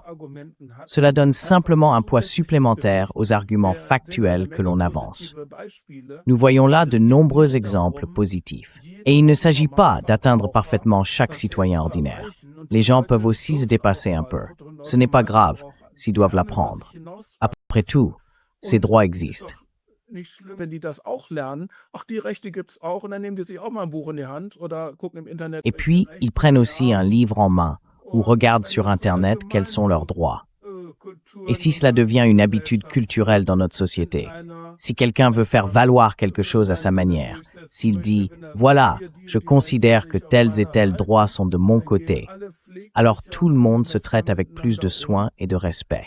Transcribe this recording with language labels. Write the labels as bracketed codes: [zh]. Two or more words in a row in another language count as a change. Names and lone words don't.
[fr] Cela donne simplement un poids supplémentaire aux arguments factuels que l'on avance. Nous voyons là de nombreux exemples positifs. Et il ne s'agit pas d'atteindre parfaitement chaque citoyen ordinaire. Les gens peuvent aussi se dépasser un peu. Ce n'est pas grave s'ils doivent l'apprendre. Après tout, Ces droits existent. [de] Nicht schlimm, wenn die das auch lernen. Ach, die Rechte gibt's auch und dann nehmen die sich auch mal ein Buch in die Hand oder gucken im Internet. [fr] Et puis, ils prennent aussi un livre en main ou regardent sur Internet quels sont leurs droits. Et si cela devient une habitude culturelle dans notre société, si quelqu'un veut faire valoir quelque chose à sa manière, s'il dit « Voilà, je considère que tels et tels droits sont de mon côté », alors tout le monde se traite avec plus de soin et de respect.